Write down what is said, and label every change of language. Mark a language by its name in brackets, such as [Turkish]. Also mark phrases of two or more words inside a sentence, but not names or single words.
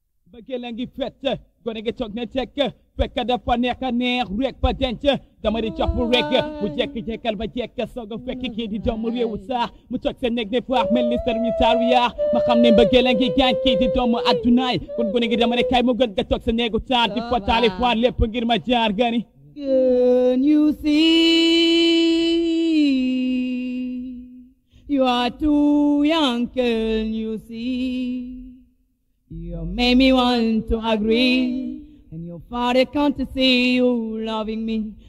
[Wolof] Mbëggeel a ngi fett, gone gi toog na tekk, fekk dafa neex a neex rek ba denc. Dama di cof rek, mu jekk-jekkal ba jekk, soog a fekk kii di doomu réewu sax. Mu toog sa néeg ne faax, mel ni sër ñu taaru yaax. Ma xam ne mbëggeel a ngi gaañ kii di doomu addunaay. Kon gone gi dama ne kaay mu gën nga toog sa néegu taar, di ko taali faar lépp ngir ma jaar gani. [English] Can you see? You are too young, girl, you see. You made me want to agree. And your father can't see you loving me.